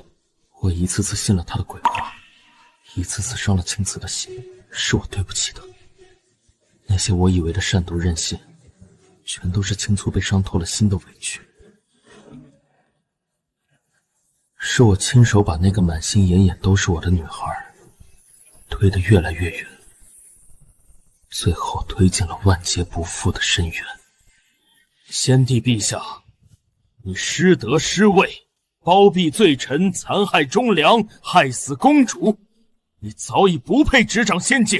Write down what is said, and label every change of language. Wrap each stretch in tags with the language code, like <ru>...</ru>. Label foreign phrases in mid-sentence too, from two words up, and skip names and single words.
<zh>我一次次信了他的鬼話，一次次傷了青瓷的心，是我對不起他。那些我以為的善毒任性，全都是青醋被傷透了心的委屈。是我親手把那個滿心眼眼都是我的女孩推得越來越遠，最後推進了萬劫不復的深淵。先帝陛下，你失德失位，包庇罪臣，殘害忠良，害死公主，你早已不配執掌仙界。</zh>